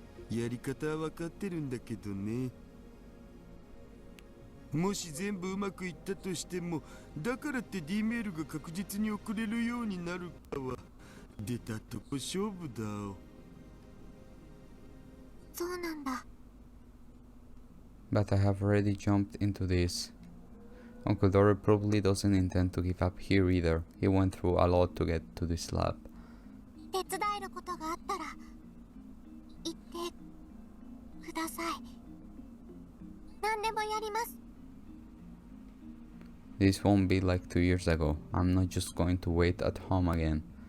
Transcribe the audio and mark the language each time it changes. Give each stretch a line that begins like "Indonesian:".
Japanese: やり方は分かってるんだけどね。もし全部うまくいったとしても、だからって D メールが確実に送れるようになるかは出たとこ勝負だお。そうなんだ。
English: But I have already jumped into this. Uncle Daru probably doesn't intend to give up here either. He went through a lot to get to this lab.
Japanese: 手伝えることがあったら言ってください。何でもやります。
English: This won't be like 2 years ago. I'm not just going to wait at home again.